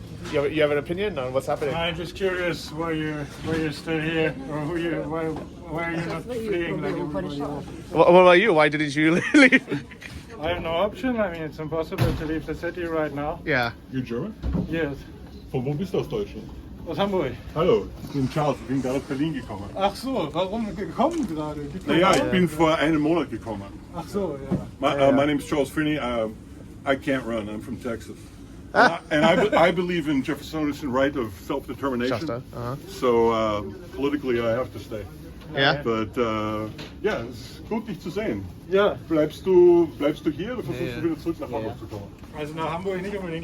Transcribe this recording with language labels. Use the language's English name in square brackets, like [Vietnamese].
[English] You have an opinion on what's happening? I'm just curious why you still here, or why are you not fleeing like everybody else? What about you? Why didn't you leave? I have no option. I mean, it's impossible to leave the city right now. Yeah. You're German? Yes. [German] Von wo bist du aus Deutschland? Aus Hamburg. Hallo, ich bin Charles, ich bin gerade aus Berlin gekommen. Ach so, warum gekommen gerade? Naja, ich bin vor einem Monat gekommen. Ach so, ja. [English] My name is Charles Finney. I can't run. I'm from Texas. And I believe in Jeffersonian right of self-determination. Shasta, So politically I have to stay. Yeah. [German] But ja, es ist gut, dich zu sehen. Ja, Bleibst du hier oder versuchst du wieder zurück nach Hamburg zu kommen? also nach Hamburg nicht unbedingt.